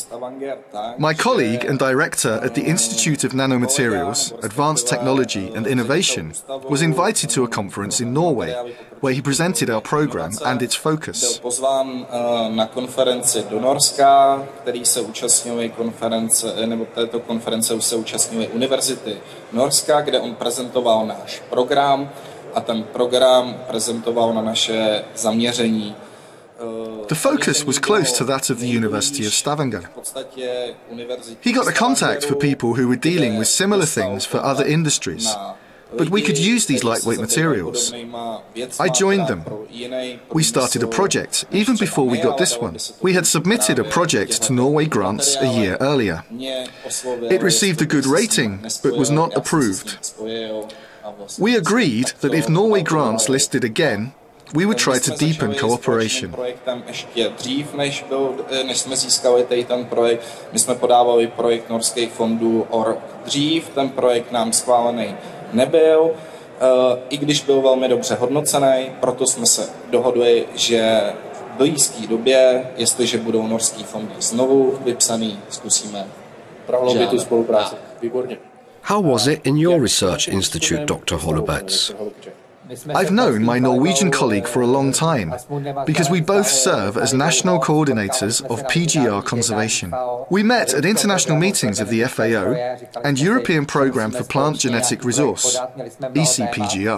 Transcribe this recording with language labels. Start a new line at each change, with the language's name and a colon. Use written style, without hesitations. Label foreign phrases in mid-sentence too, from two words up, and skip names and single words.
English: My colleague and director at the Institute of Nanomaterials, Advanced Technology and Innovation was invited to a conference in Norway, where he presented our program and its focus.
Czech: Byl pozván na konferenci do Norska, který se účastnili této konference už se účastnily univerzity Norska, kde on prezentoval náš program a ten program prezentoval na naše zaměření.
English: The focus was close to that of the University of Stavanger. He got a contact for people who were dealing with similar things for other industries, but we could use these lightweight materials. I joined them. We started a project, even before we got this one. We had submitted a project to Norway grants a year earlier. It received a good rating, but was not approved. We agreed that if Norway grants listed again, we would try to deepen cooperation.
Czech: Ještě dřív, než jsme získali ten projekt, my jsme podávali projekt norských fondů o rok dřív, ten projekt nám schválený nebyl. i když byl velmi dobře hodnocený, proto jsme se dohodli, že v blízké době, jestliže budou norský fondy znovu vypsaný, zkusíme prohloubit tu spolupráci. Výborně.
English: How was it in your research institute, Dr. Holubec? I've known my Norwegian colleague for a long time, because we both serve as national coordinators of PGR conservation. We met at international meetings of the FAO and European Programme for Plant Genetic Resource, ECPGR.